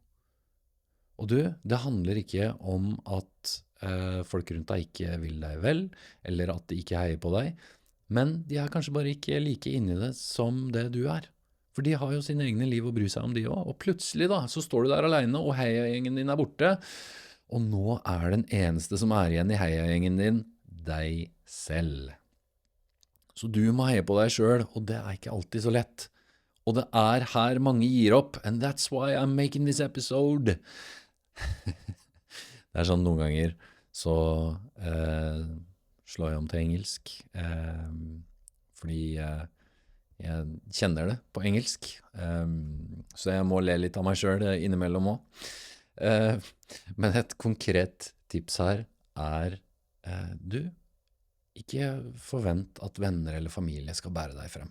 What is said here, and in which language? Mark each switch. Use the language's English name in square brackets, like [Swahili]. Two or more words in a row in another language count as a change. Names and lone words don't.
[Norwegian] Og du, det handler ikke om at folk rundt deg ikke vil deg vel, eller at de ikke heier på deg, men de kanskje bare ikke like inne i det som det du For de har jo sine egne liv å bry seg om de også, og plutselig da, så står du der alene, og heiagjengen din borte, og nå den eneste som igjen i heiagjengen din, deg selv. Så du må heie på deg selv, og det ikke alltid så lett. Og det her mange gir opp, [English] and that's why I'm making this episode. [Norwegian] Det sånn noen ganger, så slår jeg om til engelsk, fordi jeg kjenner det på engelsk, så jeg må le litt av meg selv innimellom også. Men et konkret tips her du, ikke forvent at venner eller familie skal bære deg frem.